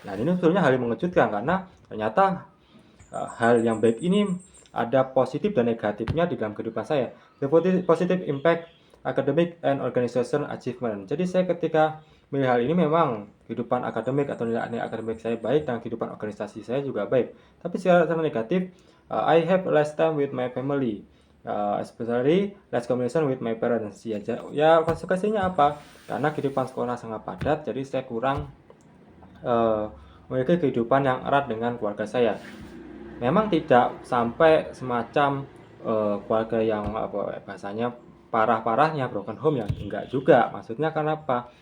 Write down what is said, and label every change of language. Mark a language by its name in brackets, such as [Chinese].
[Indonesian] Nah, ini sebetulnya hal yang mengejutkan karena ternyata hal yang baik ini ada positif dan negatifnya di dalam kehidupan saya. [English] The positive impact academic and organization achievement. [Indonesian] Jadi saya ketika milih hal ini memang kehidupan akademik atau nilai akademik saya baik dan kehidupan organisasi saya juga baik. Tapi secara negatif, [English] I have less time with my family, especially less communication with my parents. [Indonesian] Ya konsekuensinya apa? Karena kehidupan sekolah sangat padat, jadi saya kurang memiliki kehidupan yang erat dengan keluarga saya. Memang tidak sampai semacam keluarga yang bahasanya parah-parahnya broken home, yang enggak juga. Maksudnya karena apa?